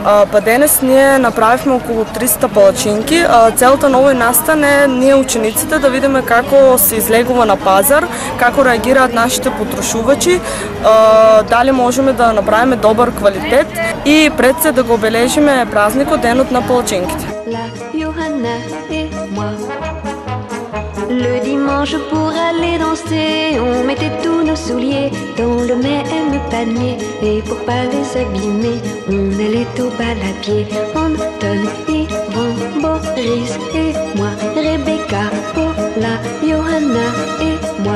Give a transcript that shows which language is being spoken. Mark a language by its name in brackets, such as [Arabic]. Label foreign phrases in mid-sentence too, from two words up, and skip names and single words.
[Macedonian] Па денес ние направивме околу 300 палачинки. Целта на овој настан е ние учениците да видиме како се излегува на пазар, како реагираат нашите потрошувачи, дали можеме да направиме добар квалитет и пред се да го обележиме празникот денот на палачинките. [French] Le dimanche pour aller danser, on mettait tous nos souliers dans le même panier. Et pour pas les abîmer, on allait au bal à pied. Anton, Yvan, Boris et moi, Rebecca, Paula, Johanna et moi.